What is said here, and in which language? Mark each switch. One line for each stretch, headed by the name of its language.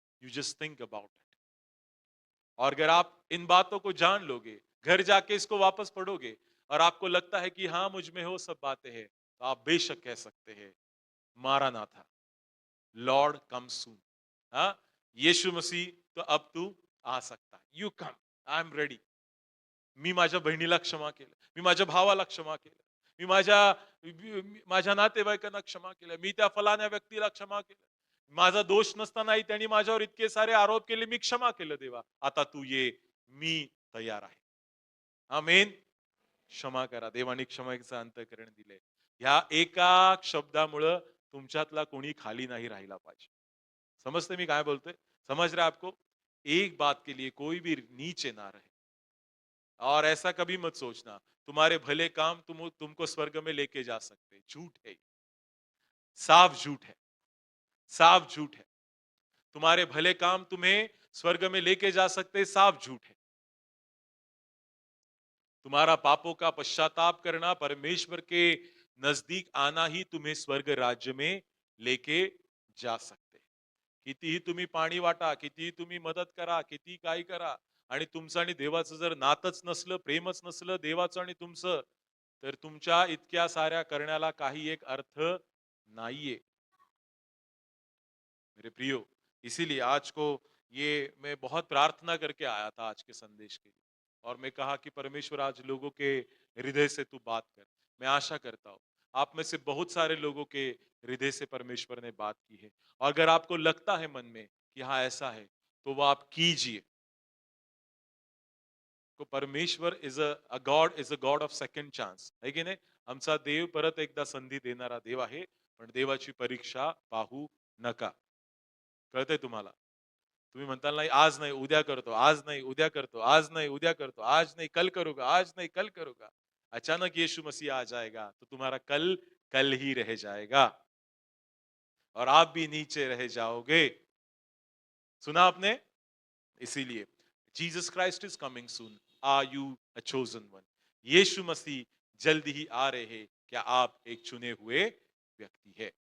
English: You just think about it.
Hindi: और अगर आप इन बातों को जान लोगे, घर जाके इसको वापस पढ़ोगे, और आपको लगता है कि हाँ मुझ में हो सब बातें हैं, तो आप बेशक कह सकते हैं, मारानाथा,
English: Lord come soon.
Hindi: हाँ, यीशु मसीह तो अब तू आ सकता है.
English: You come, I am ready.
Marathi: मी माझ्या बहिणीला क्षमा केलं, मी माझ्या भावाला क्षमा केलं, मी माझ्या नातेवाईकांना क्षमा केलं, मी त्या फलाण्या व्यक्तीला क्षमा केलं, माझा दोष नसतानाही त्यांनी माझ्यावर इतके सारे आरोप केले, मी क्षमा केलं. देवा आता तू ये, मी तयार आहे. आमेन. क्षमा करा. देवाने क्षमेचं अंतःकरण दिले. ह्या एका शब्दामुळं तुमच्यातला कोणी खाली नाही राहिला पाहिजे. समजते मी काय बोलतोय?
Hindi: समझ रहे आपको? एक बात के लिए कोई भी नीचे ना रहे. और ऐसा कभी मत सोचना तुम्हारे भले काम तुमको स्वर्ग में लेके जा सकते. झूठ है, साफ झूठ है, साफ झूठ है. तुम्हारे भले काम तुम्हें स्वर्ग में लेके जा सकते, साफ झूठ है. तुम्हारा पापों का पश्चाताप करना, परमेश्वर के नजदीक आना ही तुम्हें स्वर्ग राज्य में लेके जा सकते.
Marathi: कितीही तुम्ही पाणी वाटा, कितीही तुम्ही मदत करा, किती काही करा, आणि तुमचं आणि देवाचं जर नातच नसलं, प्रेमच नसलं देवाचं आणि तुमचं, तर तुमच्या इतक्या साऱ्या करण्याला काही एक अर्थ नाहीये.
Hindi: मेरे प्रियो, इसीलिए आज को ये मैं बहुत प्रार्थना करके आया था आज के संदेश के लिए, और मैं कहा कि परमेश्वर आज लोगों के हृदय से तू बात कर. मैं आशा करता हूं आप में से बहुत सारे लोगों के हृदय से परमेश्वर ने बात की है, और अगर आपको लगता है मन में कि हाँ ऐसा है, तो वो आप कीजिए.
English: तो परमेश्वर is a god of second chance,
Marathi: है की नाही? आमचा देव परत एकदा संधी देणारा देव आहे, पण देवाची परीक्षा पाहू नका. कळतंय तुम्हाला? तुम्ही म्हणताल नाही आज नाही उद्या करतो, आज नाही उद्या करतो, आज नाही उद्या करतो,
Hindi: आज नहीं कल करूंगा, आज नहीं कल करूंगा. अचानक यीशु मसीह आ जाएगा तो तुम्हारा कल कल ही रह जाएगा, और आप भी नीचे रह जाओगे. सुना आपने? इसीलिए
English: Jesus Christ is coming soon. Are you a chosen one?
Hindi: यीशु मसीह जल्द ही आ रहे हैं. क्या आप एक चुने हुए व्यक्ति है?